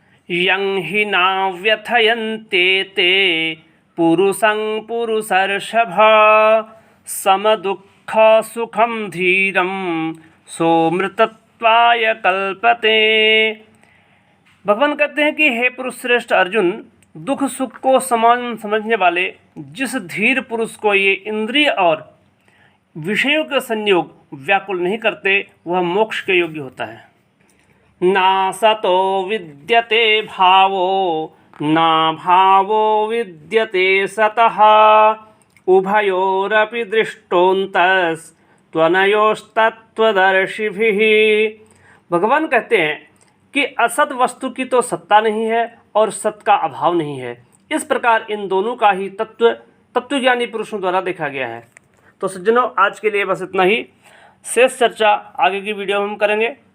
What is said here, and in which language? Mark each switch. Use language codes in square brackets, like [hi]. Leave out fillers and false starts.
[sa] यं हि नाव्यथयन्ते ते पुरुषं पुरुषर्षभ समदुःख सुखं धीरं सोमृतत्वाय कल्पते। [hi] भगवान कहते हैं कि हे पुरुष श्रेष्ठ अर्जुन, दुख सुख को समान समझने वाले जिस धीर पुरुष को ये इंद्रिय और विषयों के संयोग व्याकुल नहीं करते, वह मोक्ष के योग्य होता है। [sa] ना सतो विद्यते भावो ना भावो विद्यते सतः उभयोरपि दृष्टोऽन्तस्त्वनयोस्तत्त्वदर्शिभिः। [hi] भगवान कहते हैं कि असत वस्तु की तो सत्ता नहीं है और सत का अभाव नहीं है। इस प्रकार इन दोनों का ही तत्वज्ञानी पुरुषों द्वारा देखा गया है। तो सज्जनों, आज के लिए बस इतना ही। शेष चर्चा आगे की वीडियो में हम करेंगे।